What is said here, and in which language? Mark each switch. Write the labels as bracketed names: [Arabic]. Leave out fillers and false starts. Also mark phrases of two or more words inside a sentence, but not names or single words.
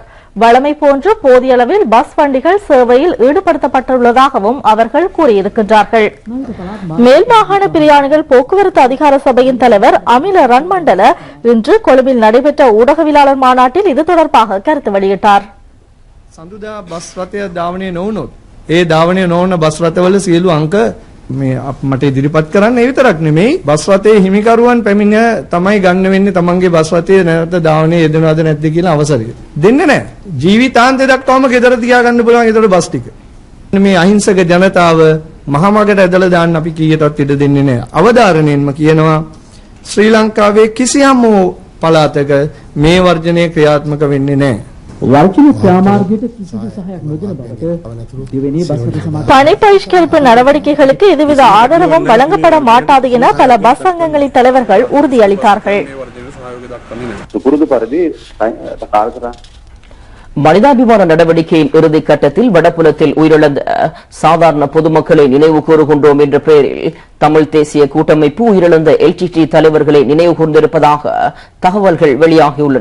[Tamil] வழமை போன்று போதிய அளவில் பஸ் வண்டிகள் சேவையில் ஈடுபடுத்தப்பட்டுள்ளதாகவும் அவர்கள் கூறியிருக்கின்றார்கள். மேல் மாகாண பிரயாணிகள் போக்குவரத்து அதிகார சபையின் தலைவர் அமில ரன்மண்டல இன்று கொழும்பில் நடைபெற்ற ஊடகவியலாளர் மாநாட்டில் இது தொடர்பாக கருத்து வெளியிட்டார். [Sinhala] සඳුදා බස් රථය ධාවනය නොවුනොත් ඒ ධාවනය නොවන බස් රථවල සියලු අංක මට ඉදිරිපත් කරන්න ඒ විතරක් නෙමෙයි බස් රථයේ හිමිකරුවන් පැමිණ තමයි ගන්න වෙන්නේ තමන්ගේ බස් රථයේ නැවත ධාවනයේ යෙදෙනවද නැද්ද කියලා අවසරය දෙන්නේ නැහැ. ජීවිතාන්තය දක්වාම ගෙදර තියා ගන්න පුළුවන් ඒතකොට බස් ටික. මේ අහිංසක ජනතාව මහමගට ඇදලා දාන්න අපි කීයටවත් ඉඩ දෙන්නේ නැහැ. අවධාරණයෙන්ම කියනවා ශ්‍රී ලංකාවේ කිසියම් පළාතක මේ වර්ජනය ක්‍රියාත්මක වෙන්නේ නැහැ. [Tamil] பணி பகிஷ்கரிப்பு நடவடிக்கைகளுக்கு எதுவித ஆதரவும் வழங்கப்பட மாட்டாது என பல பஸ் சங்கங்களின் தலைவர்கள் உறுதியளித்தார்கள். மனிதாபிமான நடவடிக்கையின் இறுதி கட்டத்தில் வடபுலத்தில் உயிரிழந்த சாதாரண பொதுமக்களை நினைவு கூறுகின்றோம் என்ற பெயரில் தமிழ் தேசிய கூட்டமைப்பு உயிரிழந்த எல்டிடி தலைவர்களை நினைவு கூர்ந்திருப்பதாக தகவல்கள் வெளியாகியுள்ளன.